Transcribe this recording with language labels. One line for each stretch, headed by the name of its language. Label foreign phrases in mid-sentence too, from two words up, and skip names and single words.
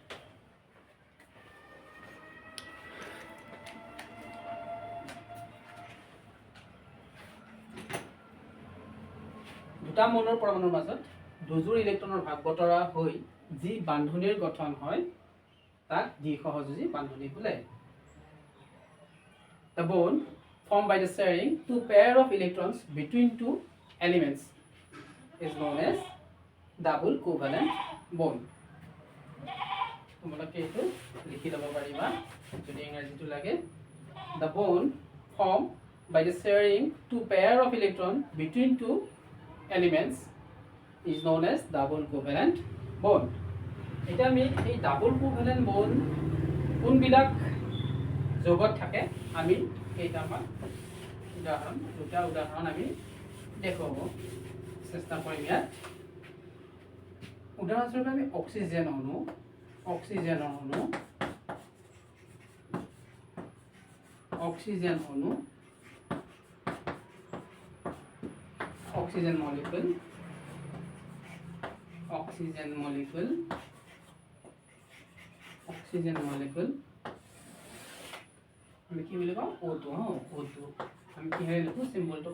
Assamese: দুটা মৌলৰ পৰমাণুৰ মাজত দুযোৰ ইলেক্ট্ৰনৰ ভাগ বতৰা হৈ যি বান্ধনিৰ গঠন হয় তাক দ্বি-সহযোজী বান্ধনি বোলে।
English: The bond formed by the sharing two pair of electrons between two elements is known as double covalent bond.
Assamese: তোমালোকে এইটো লিখি ল'ব পাৰিবা যদি ইংৰাজীটো লাগে।
English: The bond formed by the sharing two pair of electrons between two elements is known as double covalent bond.
Assamese: এটা আমি এই
English: double covalent bond
Assamese: কোনবিলাক যৌগত থাকে আমি কেইটামান দুটা উদাহৰণ আমি দেখুৱাব চেষ্টা কৰিম ইয়াত। উদাহৰণস্বৰূপে আমি অক্সিজেন অণু
English: oxygen molecule
Assamese: আমি কি বুলি কওঁ O2 O2 আমি কিহেৰে লিখোঁ চিম্বলটোক